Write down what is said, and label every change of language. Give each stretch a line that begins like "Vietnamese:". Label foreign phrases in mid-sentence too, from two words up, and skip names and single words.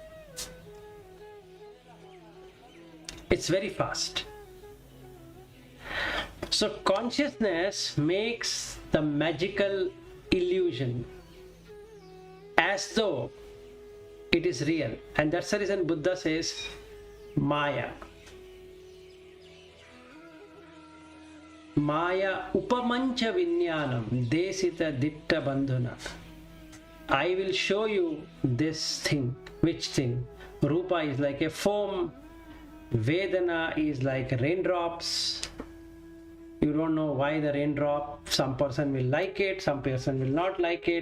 English: It's very fast. So consciousness makes the magical illusion as though it is real. And that's the reason Buddha says Maya.
Pali: Maya upamancha vinyanam desita ditta bandhuna.
English: I will show you this thing. Which thing? Rupa is like a foam. Vedana is like raindrops. You don't know why the raindrop. Some person will like it, some person will not like it.